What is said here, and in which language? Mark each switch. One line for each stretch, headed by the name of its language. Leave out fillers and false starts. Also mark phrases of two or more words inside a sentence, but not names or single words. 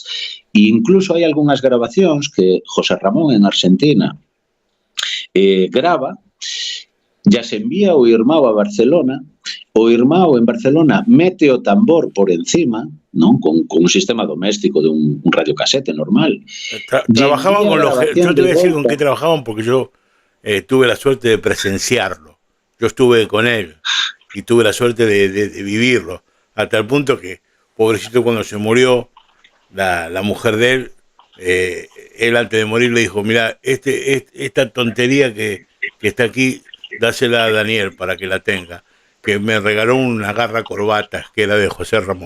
Galician: E incluso hai algunhas grabacións que José Ramón en Argentina grava,
Spanish: ya se envía
Galician: o irmão a Barcelona, o irmão en Barcelona mete o tambor por encima, non?
Spanish: Con un sistema doméstico de un radiocasete normal. Trabajaban con los... Yo te voy a decir con qué trabajaban, porque yo tuve la suerte de presenciarlo. Yo estuve con él y tuve la suerte de vivirlo, hasta el punto que, pobrecito, cuando se murió la mujer de él, él antes de morir le dijo: mira, esta tontería que está aquí, dásela a Daniel para que la tenga, que me regaló una garra corbatas que era de José Ramón.